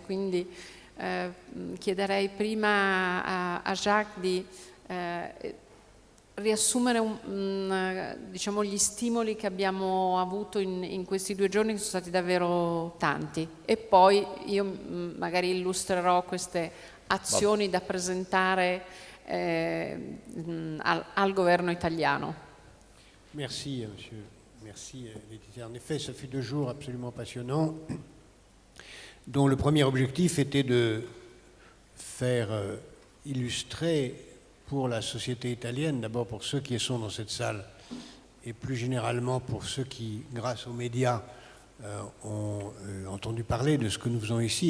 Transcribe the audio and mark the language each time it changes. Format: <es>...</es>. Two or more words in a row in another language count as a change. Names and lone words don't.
<it>Quindi chiederei prima a Jacques di riassumere diciamo, gli stimoli che abbiamo avuto in questi 2 giorni, che sono stati davvero tanti, e poi io magari illustrerò queste azioni da presentare al governo italiano.</it> <fr>Merci, monsieur. Merci, Laetitia. En effet, ça fait 2 jours absolument passionnants, dont le premier objectif était de faire illustrer pour la société italienne, d'abord pour ceux qui sont dans cette salle, et plus généralement pour ceux qui, grâce aux médias, ont entendu parler de ce que nous faisons ici.</fr>